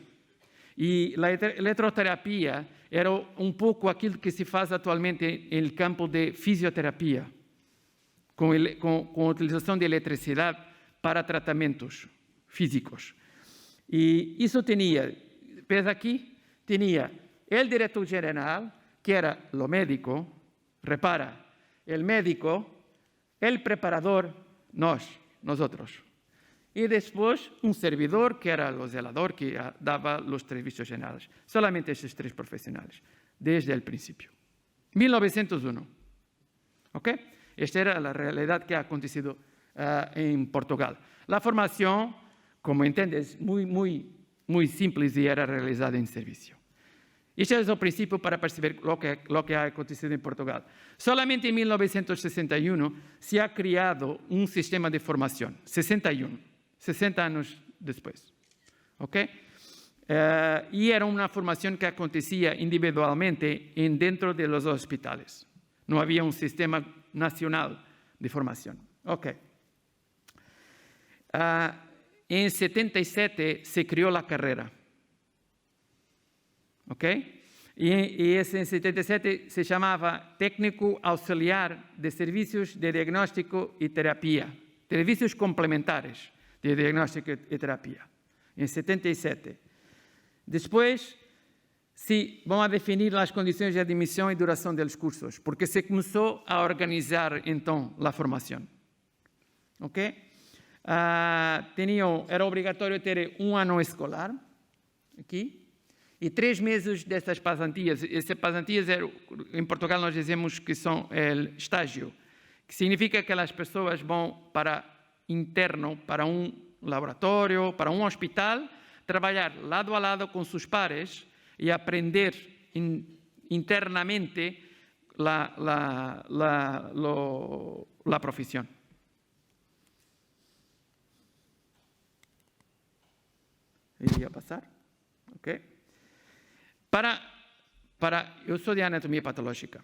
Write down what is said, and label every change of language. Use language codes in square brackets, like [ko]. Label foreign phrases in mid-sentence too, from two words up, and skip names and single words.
[pt] E a eletroterapia era um pouco aquilo que se faz atualmente no campo de fisioterapia, com a utilização de eletricidade para tratamentos físicos. E isso tinha, veja aqui, tinha o diretor-geral, que era o médico, repara, o médico, o preparador, nosotros. [es] Y después un servidor que era el zelador que daba los servicios generales. Solamente esos tres profesionales, desde el principio. 1901. ¿Ok? Esta era la realidad que ha acontecido en Portugal. La formación, como entiendes, muy simple y era realizada en servicio. Este es el principio para percibir lo que ha acontecido en Portugal. Solamente en 1961 se ha creado un sistema de formación. [pt] 61. 60 anos depois, ok? E era uma formação que acontecia individualmente dentro [es] de los hospitales. [pt] Não havia um sistema nacional de formação, ok? [es] En 77 se creó la carrera. ¿Ok? Y ese en 77 se llamaba Técnico Auxiliar de Servicios de Diagnóstico y Terapia. Servicios complementares de diagnóstico y terapia. En 77. Después, sí, [pt] vamos a definir as condições de admissão e duração dos cursos, porque se começou a organizar, então, a formação. Ok? Era obrigatório ter ano escolar, aqui, e 3 meses dessas pasantias. Essas pasantias, em Portugal, nós dizemos que são estágio, que significa que as pessoas vão para interno, para laboratório, para hospital, trabalhar lado a lado com seus pares e aprender internamente [es] la profesión. Iría a pasar. Okay. Yo soy de anatomía patológica.